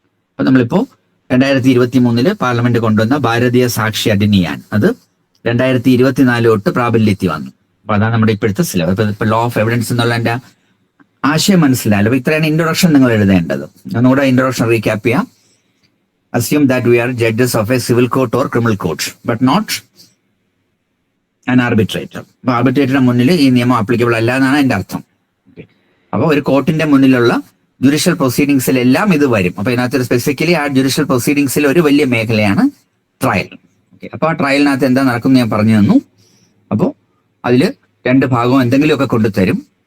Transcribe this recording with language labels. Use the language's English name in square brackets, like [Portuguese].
[Malayalam] അപ്പൊ നമ്മളിപ്പോ 2023 പാർലമെന്റ് കൊണ്ടുവന്ന ഭാരതീയ സാക്ഷി അധിനിയം അത് 2024 തൊട്ട് പ്രാബല്യത്തിൽ വന്നു. അപ്പൊ അതാണ് നമ്മുടെ ഇപ്പോഴത്തെ സിലബസ്. ഇപ്പൊ ലോ ഓഫ് എവിഡൻസ് എന്നുള്ള എന്റെ ആശയം മനസ്സിലായല്ലോ. അപ്പൊ ഇത്രയാണ് ഇൻട്രൊഡക്ഷൻ നിങ്ങൾ എഴുതേണ്ടത്. ഒന്നുകൂടെ ഇൻട്രൊഡക്ഷൻ റീക്യാപ്പ് ചെയ്യാം. [English] Assume that we are judges of a civil court or criminal court, but not an arbitrator. [Malayalam] അപ്പൊ ആർബിട്രേറ്ററിന്റെ മുന്നിൽ ഈ നിയമം ആപ്ലിക്കബിൾ അല്ല എന്നാണ് എന്റെ അർത്ഥം. അപ്പൊ ഒരു കോർട്ടിന്റെ മുന്നിലുള്ള ജുഡീഷ്യൽ പ്രൊസീഡിങ്സിലെല്ലാം ഇത് വരും. അപ്പൊ ഇതിനകത്ത് സ്പെസിഫിക്കലി ആ ജുഡീഷ്യൽ പ്രൊസീഡിങ്സിൽ ഒരു വലിയ മേഖലയാണ് ട്രയൽ. ഓക്കെ. അപ്പൊ ആ ട്രയലിനകത്ത് എന്താ നടക്കുന്നത് ഞാൻ പറഞ്ഞു തന്നു. അപ്പോൾ അതില് 2 ഭാഗവും എന്തെങ്കിലുമൊക്കെ കൊണ്ടുതരും.